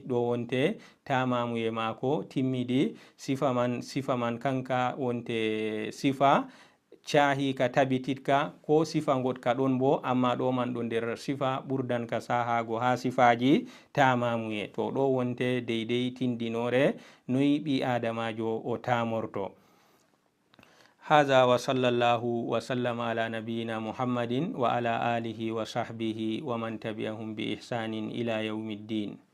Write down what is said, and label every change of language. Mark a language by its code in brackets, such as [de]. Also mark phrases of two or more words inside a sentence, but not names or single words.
[ff] Ɗo wonte tamamuye maako timmidi. Sifa man kanka wonte sifa cahika tabititka, ko sifa goɗka ɗon bo, amma ɗo man ɗo nder sifa ɓurdanka sahago ha sifaji tamamuye. To ɗo wonte deidei tindinore noyi ɓi adamajo o tamorto. [ar] هذا وصلى الله وسلم على نبينا محمد وعلى آله وصحبه ومن تبعهم بإحسان إلى يوم الدين.